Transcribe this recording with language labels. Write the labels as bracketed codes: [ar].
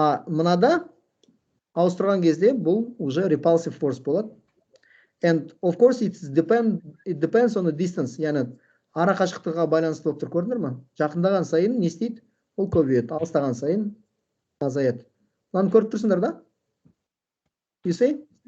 [kk] Мынада ауыстырған кезде бұл уже repulsive force болады. [en] And of course it depends on the distance. [kk] Яғни ара қашықтыққа байланысты болып тұр, көрдіңдер ме? Жақындаған сайын не істейді? Ол көбейеді, алыстаған сайын азаяды. Мынаны көріп тұрсыңдар да? [en] You see?